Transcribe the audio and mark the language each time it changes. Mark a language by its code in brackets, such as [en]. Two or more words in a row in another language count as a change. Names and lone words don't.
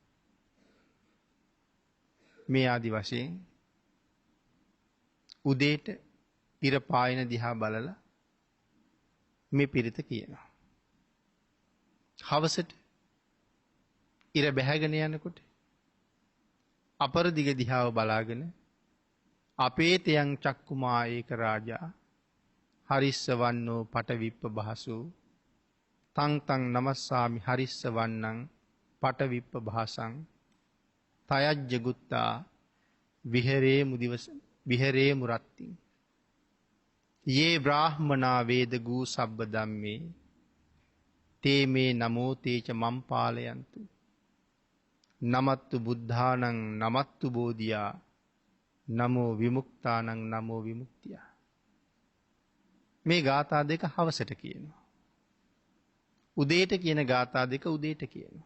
[si] මේ ආදි වශයෙන් උදේට ඉර පායන දිහා බලලා මේ පිරිත කියනවා. හවසට ඉර බැහැගෙන යනකොට අපරදිග දිහාව බලාගෙන [pi] අපේ තයන් චක්කුමා ඒක රාජා හරිස්ස වන්නෝ පටවිප්ප භාසු තං තං නමස්සාමි හරිස්ස වන්නං පටවිප්ප භාසං තයජ්ජ ගුත්තා විහෙරේ මුරත්තිං යේ බ්‍රාහ්මනා වේද ගූ සබ්බ ධම්මේ තේ මේ නමෝ තේච මම් පාලයන්තු නමත්තු බුද්ධානං නමත්තු බෝධියා නමෝ විමුක්තානං නමෝ විමුක්තියා. [si] මේ ගාථා දෙක හවසට කියනවා. උදේට කියන ගාථා දෙක උදේට කියනවා.